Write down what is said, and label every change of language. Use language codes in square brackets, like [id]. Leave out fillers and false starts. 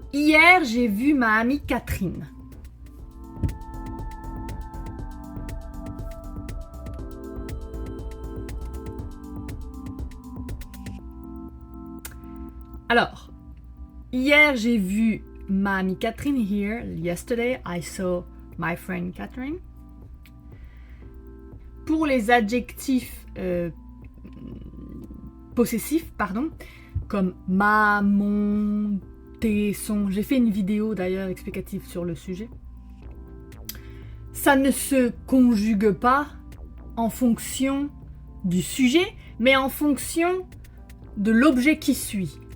[fr] Hier, j'ai vu ma amie Catherine. Alors, hier, j'ai vu ma amie Catherine. [en] Here, yesterday, I saw my friend Catherine. [fr] Pour les adjectifs possessifs, comme ma, mon, tes, son, j'ai fait une vidéo d'ailleurs explicative sur le sujet. Ça ne se conjugue pas en fonction du sujet, mais en fonction de l'objet qui suit.